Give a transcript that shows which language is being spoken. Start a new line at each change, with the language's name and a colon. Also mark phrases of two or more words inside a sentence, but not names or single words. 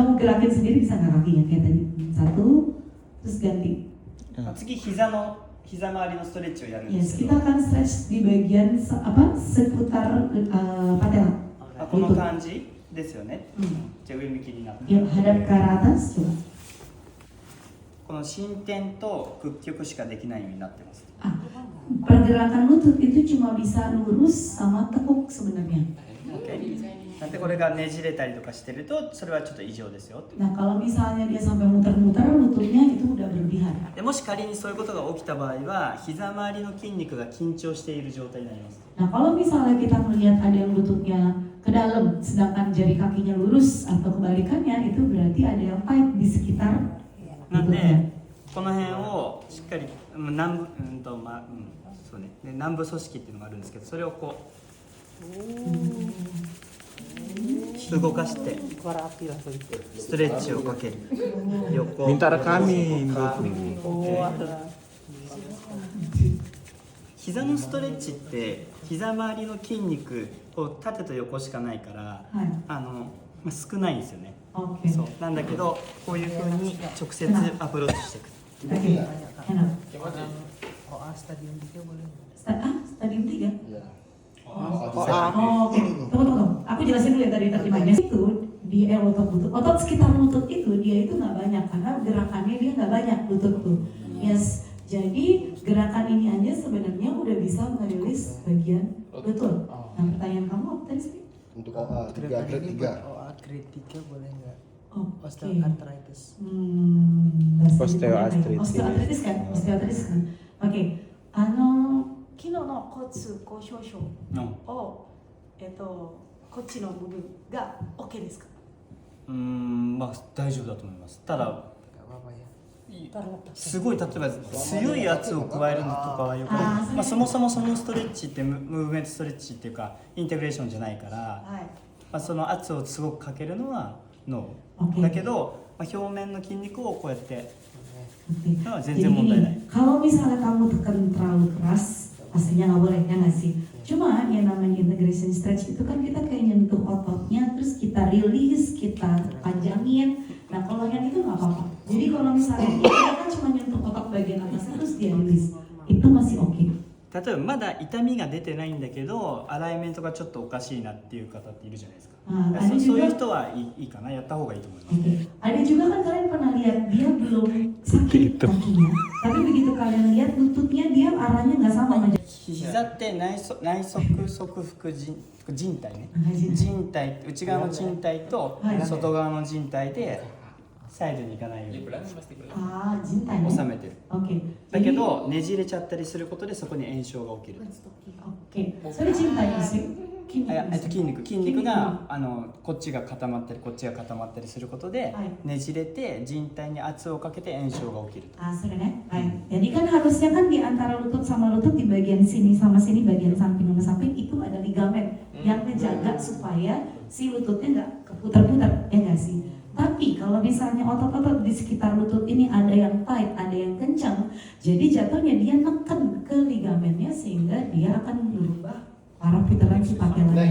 Indonesian: gerakin sendiri bisa nggak kakinya kayak tadi? Satu, terus ganti.
Japanese: 次膝周りのストレッチをやるんで Yes, すけど、
Indonesian: kita akan stretch di bagian seputar patella.
Japanese: この感じですよね。じゃあ上向きになって、
Indonesian: Yuk, hadap ke arah atas, coba.
Japanese: この伸展と屈曲しかできないようになってます。
Indonesian: Pergerakan lutut itu cuma bisa lurus sama tekuk sebenarnya.
Japanese: Nanti これがねじれたりとかしてると、それはちょっと異常ですよ。
Indonesian: Nah, kalau misalnya dia sampai muter-muter lututnya itu udah berlebihan.
Japanese: でもし仮にそういうことが起きた場合は、膝周りの筋肉が緊張している状態になります。
Indonesian: Nah, kalau misalnya kita melihat ada yang lututnya ke dalam, sedangkan jari kakinya lurus atau kebalikannya, itu berarti ada yang tight di sekitar
Japanese: なん
Indonesian: lututnya.
Japanese: でこの辺をしっかり南部組織っていうのがあるんですけど、それをこう動かしてストレッチをかける。横。
Indonesian: Minta rekamin.
Japanese: 膝のストレッチって膝周りの筋肉を縦と横しかないから、はい少ないんですよね。 Oke. そうなんだけど、こういう風に直接アプローチしていく。
Indonesian: Oke. Enak. OA stadium 3 boleh nggak? Stadium 3? Iya. Oh, oke. Tunggu. Aku jelasin dulu ya tadi terjemahnya. Itu di otot lutut. Otot sekitar lutut itu dia itu nggak banyak karena gerakannya dia nggak banyak lutut tuh. Yes. Jadi gerakan ini aja sebenarnya udah bisa merilis bagian lutut. Nah, pertanyaan kamu apa tadi sih? Untuk OA 3 grade 3. OA grade 3 boleh nggak? Oke. Osteoarthritis. Osteoarthritis. Osteoarthritis kan? Osteoarthritis kan? Oke.
Japanese: 昨日の骨交渉症を、こっちの部分が OK ですか？まあ大丈夫だと思います。ただ
Indonesian: Nggak apa-apa ya.
Japanese: すごい例えば強い圧を加えるのとかはよく、そもそもそのストレッチって
English: movement stretch
Japanese: っていうかインテグレーションじゃないから、その圧をすごくかけるのはノー。だけど、表面の筋肉をこうやってのは全然問題ない。
Indonesian: Kalau misalnya kamu tekan terlalu keras, pastinya nggak boleh ya nggak sih? Cuma yang namanya
English: integration stretch
Indonesian: itu kan kita kayak nyentuh ototnya, terus kita release, kita panjangin. Nah kalau yang itu nggak apa-apa. Jadi kalau misalnya kita kan cuma nyentuh otot bagian atasnya terus dia release, itu masih oke.
Japanese: 例えばまだ痛みが出てないんだけどアライメントがちょっとおかしいなっていう方っているじゃないですか。そういう人はいいかな、やった方がいいと思います。
Indonesian: Ada juga kan kalian pernah lihat dia belum sakit kakinya, tapi begitu kalian lihat lututnya dia arahnya nggak sama aja.
Japanese: 膝って内側側副靭帯ね。靭帯、内側の靭帯と外側の靭帯でサイドに行かないように Jintai. 収めてる。 Oke. だけどねじれちゃったりすることでそこに炎症が起きる。
Indonesian: Oke. So dia jintai sih.
Japanese: 筋肉がこっちが固まったりこっちが固まったりすることで、ねじれて靭帯に圧をかけて炎症が起きる。
Indonesian: Sudah ya. Jadi kan harusnya kan di antara lutut sama lutut di bagian sini sama sini bagian samping sama samping itu ada ligamen yang menjaga supaya si lututnya nggak keputar-putar, ya nggak sih? Tapi kalau misalnya otot-otot di sekitar lutut ini ada yang tight, ada yang kencang, jadi jatuhnya dia neken ke ligamennya sehingga dia akan merubah arah putaran si patelanya.